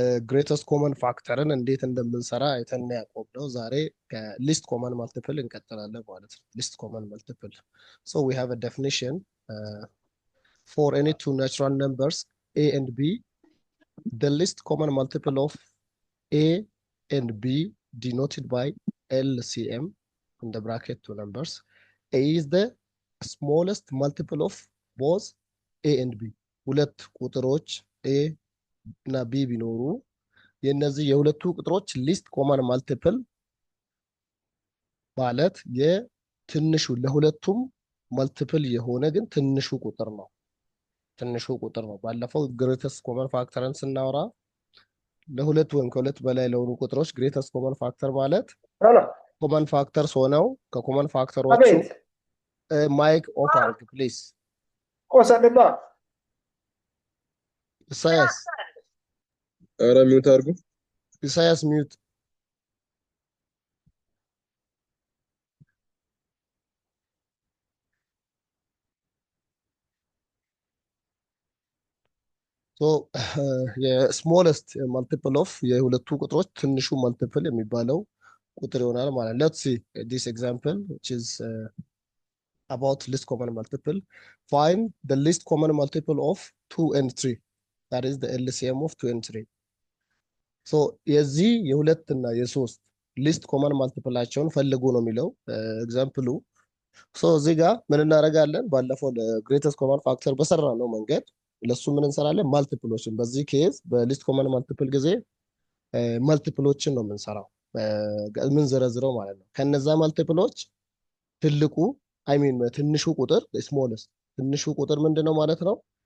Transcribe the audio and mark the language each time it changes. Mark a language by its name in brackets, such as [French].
[Amharic] ግሬተስት ኮመን ፋክተርን እንዴት እንደምንሰራ አይተን ያቆምነው። ዛሬ ከሊስት ኮመን ማልቲፕል እንቀጥላለን ማለት ነው። [English] ሊስት ኮመን ማልቲፕል ሶ ዊ ሃቭ አ ዴፊኒሽን for any two natural numbers a and b, the least common multiple of a and b denoted by LCM in the bracket two numbers. A is the smallest multiple of both a and b. [Amharic] ሁለት ቁጥሮች a እና b ቢኖሩ የነዚህ የሁለቱ ቁጥሮች ሊስት ኮመን ማልቲፕል ማለት የትንሹ ለሁለቱም ማልቲፕል የሆነ ግን ትንሹ ቁጥር ነው። ትንሹ ቁጥር ነው። ባለፈው ግሬተስት ኮመን ፋክተርን ስናወራ ለሁለት ወይም ከሁለት በላይ ለሆኑ ቁጥሮች ግሬተስት ኮመን ፋክተር ማለት ኮመን ፋክተርስ ሆነው ከኮመን ፋክተሮቹ ማይክ ኦፍ አርግ ፕሊዝ። ኢሳያስ ኧረ ሚውት አድርጉ። ኢሳያስ ሚውት። የስሞለስት ማልቲፕል ኦፍ የሁለቱ ቁጥሮች ትንሹ ማልቲፕል የሚባለው ቁጥር ይሆናል ማለት ነው። [English] ሌትስ ሲ ዲስ ኤግዛምፕል which is about least common multiple. Find the least common multiple of 2 and 3. That is the LCM of 2 and 3. [Amharic] So የዚህ የሁለት እና የሶስት ሊስት ኮመን ማልቲፕላቸውን ፈልጉ ነው የሚለው ኤግዛምፕሉ። ሶ እዚህ ጋር ምን እናደርጋለን? ባለፈው ለግሬተስት ኮመን ፋክተር በሰራ ነው መንገድ ለሱ ምን እንሰራለን? ማልቲፕሎችን። በዚህ ኬዝ በሊስት ኮመን ማልቲፕል ጊዜ ማልቲፕሎችን ነው የምንሰራው ምን ዘረዝረው ማለት ነው። ከነዛ ማልቲፕሎች ትልቁ ትንሹ ቁጥር ስሞለስት ትንሹ ቁጥር ምንድነው ማለት ነው?